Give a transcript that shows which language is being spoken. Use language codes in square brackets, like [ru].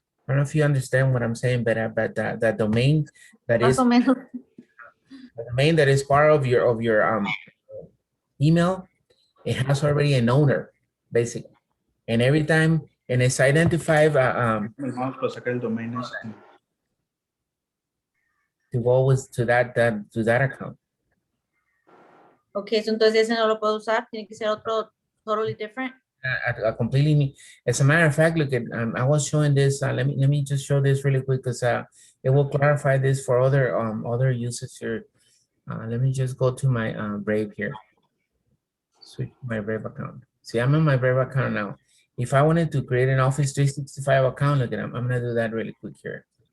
[en] I don't know if you understand what I'm saying, but that domain that is the domain that is part of your email, it has already an owner, basically, and every time, and it's identified to go with to that account. [es] Okay, so entonces ese no lo puedo usar, tiene que ser otro [en] totally different. A completely, as a matter of fact, look at I was showing this. Let me just show this really quick because it will clarify this for other users here. Let me just go to my Brave here. Switch my Brave account. See, I'm in my Brave account now. If I wanted to create an Office 365 account, look at I'm gonna do that really quick here.